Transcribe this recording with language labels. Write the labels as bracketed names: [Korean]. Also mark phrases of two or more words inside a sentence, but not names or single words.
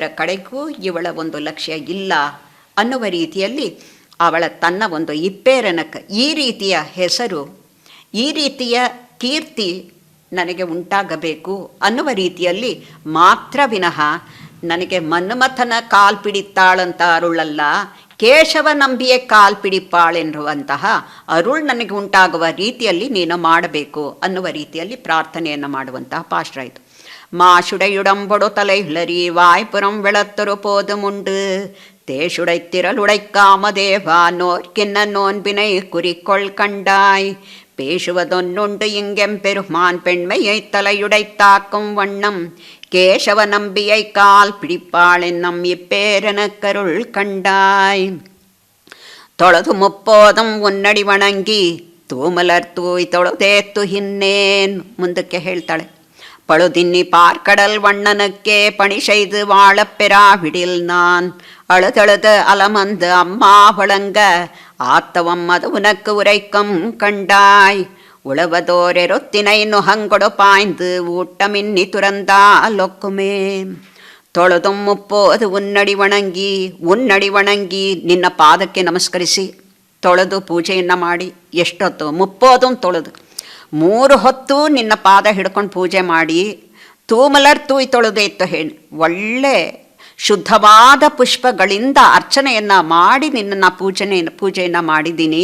[Kannada] ಕಡೆಗೂ ಇವಳ ಒಂದು ಲಕ್ಷ್ಯ ಇಲ್ಲ ಅನ್ನುವ ರೀತಿಯಲ್ಲಿ ಅವಳ ತನ್ನ ಒಂದು ಇಪ್ಪೇರನಕ್ಕೆ ಈ ರೀತಿಯ ಹೆಸರು, ಈ ರೀತಿಯ ಕೀರ್ತಿ ನನಗೆ ಉಂಟಾಗಬೇಕು ಅನ್ನುವ ರೀತಿಯಲ್ಲಿ ಮಾತ್ರ ವಿನಃ ನನಗೆ ಮನ್ಮಥನ ಕಾಲ್ಪಿಡಿತಾಳಂತ ಅರುಳಲ್ಲ, ಕೇಶವ ನಂಬಿಯೇ ಕಾಲ್ಪಿಡಿಪಾಳೆನ್ನುವಂತಹ ಅರುಳ್ ನನಗೆ ಉಂಟಾಗುವ ರೀತಿಯಲ್ಲಿ ನೀನು ಮಾಡಬೇಕು ಅನ್ನುವ ರೀತಿಯಲ್ಲಿ ಪ್ರಾರ್ಥನೆಯನ್ನು ಮಾಡುವಂತಹ ಪಾಶ್ರ ಇದು. [Tamil] மாசுடையுடம்பொடு தலையுளரி வாய்ப்புறம் வெளத்தொரு போதுமுண்டு தேசுடைத்திரளுடைக்காமதேவா நோர்க்கின்ன நோன்பினை குறிக்கொள் கண்டாய் பேசுவதொன்னுண்டு இங்கெம்பெருமான் பெண்மையை தலையுடைத்தாக்கும் வண்ணம் கேசவ நம்பியை கால் பிடிப்பாளென்னம் இப்பேரனக்கருள் கண்டாய். தொழுது முப்போதும் உನ್ನಡಿ வணங்கி தூமலர் தூய் தொழுதேத்து இன்னேன். [Kannada] ಮುಂದಕ್ಕೆ ಹೇಳ್ತಾಳೆ, [Tamil] பழுதின்னி பார்க்கடல் வண்ணனுக்கே பணி செய்து வாழப்பெறா விடில் நான் அழுதழுது அலமந்து அம்மா வழங்க ஆத்தவம் அது உனக்கு உரைக்கும் கண்டாய். உழவதோரெருத்தினை நுகங்கொடு பாய்ந்து ஊட்டமின்னி துறந்தாலொக்குமே. தொழுதும் முப்போது உன்னடி வணங்கி [Kannada] ನಿನ್ನ ಪಾದಕ್ಕೆ ನಮಸ್ಕರಿಸಿ ತೊಳೆದು ಪೂಜೆಯನ್ನು ಮಾಡಿ, ಎಷ್ಟೊತ್ತು ಮುಪ್ಪೋದು ತೊಳೆದು 3 ಹೊತ್ತು ನಿನ್ನ ಪಾದ ಹಿಡ್ಕೊಂಡು ಪೂಜೆ ಮಾಡಿ, [Tamil] தூமலர் தூய் தொழுதே இத்து [Kannada] ಹೇಳಿ ಒಳ್ಳೆ ಶುದ್ಧವಾದ ಪುಷ್ಪಗಳಿಂದ ಅರ್ಚನೆಯನ್ನು ಮಾಡಿ ನಿನ್ನನ್ನು ಪೂಜೆಯನ್ನು ಮಾಡಿದ್ದೀನಿ.